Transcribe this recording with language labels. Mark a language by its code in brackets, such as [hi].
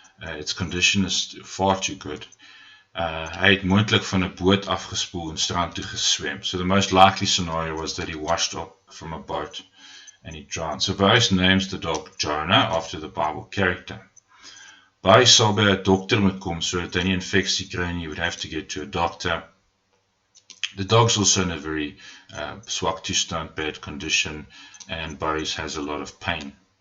[en] Its condition is far too good. [af] Hy het moontlik van 'n boot afgespoel en strand toe geswem. [en] So the most likely scenario was that he washed up from a boat and he drowned. So Boris names the dog Jonah after the Bible character. [af] Boris sal by 'n dokter moet kom sodat hy nie infeksie kry nie. [en] He would have to get to a doctor. The dog's also in a very [af] swak toestand, [en] bad condition, and Boris has a lot of pain.